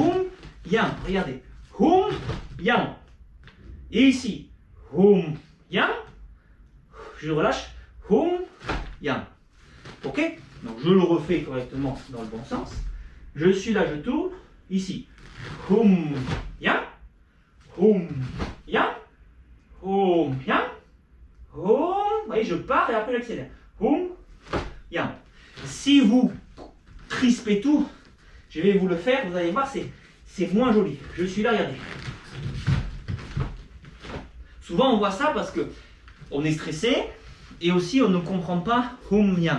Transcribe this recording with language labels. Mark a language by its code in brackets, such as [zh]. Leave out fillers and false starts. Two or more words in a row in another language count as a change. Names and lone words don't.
[fr] Boum, yang. Regardez. Hum, yang. Et ici, hum, yang. Je relâche. Hum, yang. Ok? Donc je le refais correctement dans le bon sens. Je suis là, je tourne. Ici, hum, yang. Hum, yang. Hum, yang. Hum. Vous voyez, je pars et après j'accélère. Hum, yang. Si vous crispez tout, je vais vous le faire, vous allez voir, c'est moins joli. Je suis là, regardez. Souvent, on voit ça parce que on est stressé et aussi on ne comprend pas hum yang.